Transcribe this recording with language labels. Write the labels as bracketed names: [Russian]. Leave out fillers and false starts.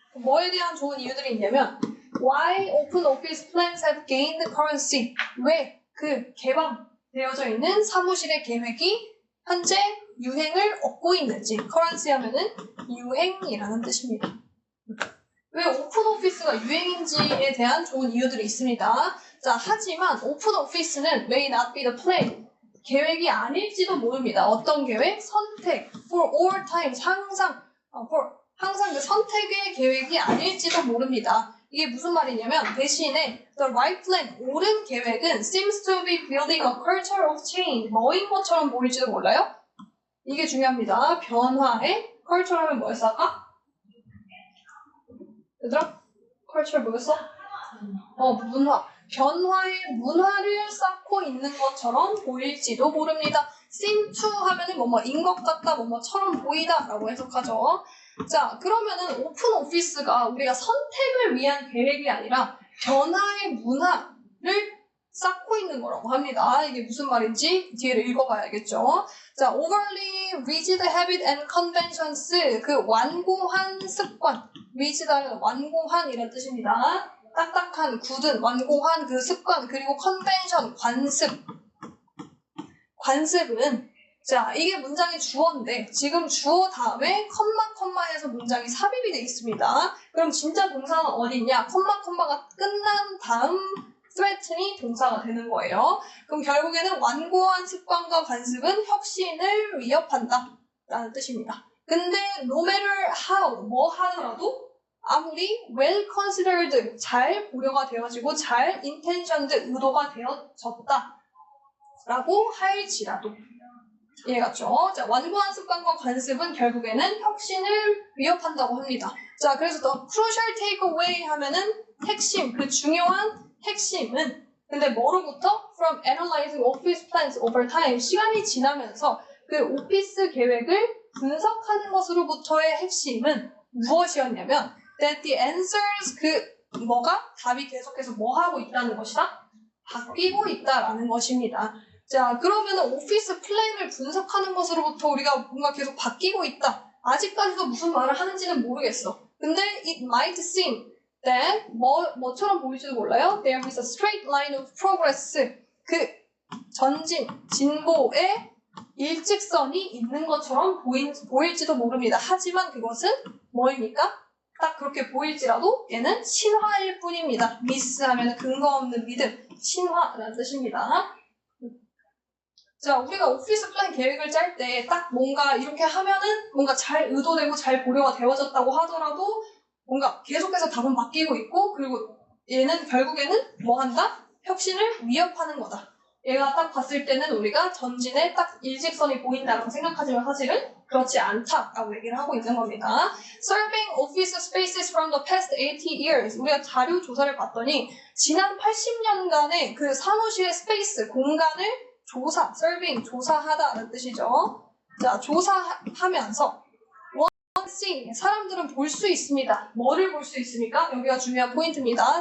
[Korean] 뭐에 대한 좋은 이유들이 있냐면 [English] why open office plans have gained currency. [Korean] 왜 그 개방되어져 있는 사무실의 계획이 현재 유행을 얻고 있는지. currency 하면은 유행이라는 뜻입니다. 왜 오픈 오피스가 유행인지에 대한 좋은 이유들이 있습니다. [English] 자, [Korean] 하지만 오픈 오피스는 [English] may not be the plan. [Korean] 계획이 아닐지도 모릅니다. 어떤 계획? 선택. [English] for all times. [Korean] 항상 그 선택의 계획이 아닐지도 모릅니다. 이게 무슨 말이냐면 대신에 [English] the right plan, [Korean] 옳은 계획은 [English] seems to be building a culture of change. [Korean] 뭐인 것처럼 보일지도 몰라요? 이게 중요합니다. 변화의 culture 하면 뭐였어 아까? 얘들아? culture 뭐였어? 문화. 변화의 문화를 쌓고 있는 것처럼 보일지도 모릅니다. seem to 하면은 뭐뭐인 것 같다, 뭐뭐처럼 보이다 라고 해석하죠. 자, 그러면은 오픈 오피스가 우리가 선택을 위한 계획이 아니라 변화의 문화를 쌓고 있는 거라고 합니다. 이게 무슨 말인지 뒤를 읽어봐야 알겠죠. [English] 자, overly rigid habit and conventions. [Korean] 그 완고한 습관. rigid 하면 완고한이라는 뜻입니다. 딱딱한, 굳은, 완고한 그 습관, 그리고 컨벤션, 관습은 자, 이게 문장의 주어인데 지금 주어 다음에 컴마 해서 문장이 삽입이 돼 있습니다. 그럼 진짜 동사는 어디 있냐? 컴마가 끝난 다음 threaten이 동사가 되는 거예요. 그럼 결국에는 완고한 습관과 관습은 혁신을 위협한다 라는 뜻입니다. 근데 [English] no matter how, [Korean] 뭐 하더라도 아무리 [English] well considered, [Korean] 잘 고려가 되어지고 잘 intentioned, 의도가 되어졌다 라고 할지라도 이해갔죠? 자, 완고한 습관과 관습은 결국에는 혁신을 위협한다고 합니다. 자, 그래서 [English] the crucial takeaway [Korean] 하면은 핵심, 그 중요한 핵심은 근데 뭐로부터? [English] From analyzing office plans over time. [Korean] 시간이 지나면서 그 오피스 계획을 분석하는 것으로부터의 핵심은 무엇이었냐면 [English] that the answers [Korean] 답이 계속해서 뭐 하고 있다는 것이다? 바뀌고 있다라는 것입니다. 자, 그러면 오피스 플랜을 분석하는 것으로부터 우리가 뭔가 계속 바뀌고 있다. 아직까지도 무슨 말을 하는지는 모르겠어. 근데 [English] it might seem that [Korean] 뭐처럼 보일지도 몰라요. [English] There is a straight line of progress. [Korean] 그 전진, 진보의 일직선이 있는 것처럼 보일지도 모릅니다. 하지만 그것은 뭐입니까? 딱 그렇게 보일지라도 얘는 신화일 뿐입니다. 미스 하면 근거 없는 믿음, 신화라는 뜻입니다. 자, 우리가 오피스 플랜 계획을 짤 때 딱 뭔가 이렇게 하면은 뭔가 잘 의도되고 잘 고려가 되어졌다고 하더라도 뭔가 계속해서 답은 바뀌고 있고 그리고 얘는 결국에는 뭐 한다? 혁신을 위협하는 거다. 얘가 딱 봤을 때는 우리가 전진에 딱 일직선이 보인다고 생각하지만 사실은 그렇지 않다라고 얘기를 하고 있는 겁니다. [English] Surveying office spaces from the past 80 years. [Korean] 우리가 자료 조사를 봤더니 지난 80년간의 그 사무실의 스페이스, 공간을 surveying, 조사하다라는 뜻이죠. 자, 조사하면서 see, 사람들은 볼 수 있습니다. 뭐를 볼 수 있습니까? 여기가 중요한 포인트입니다.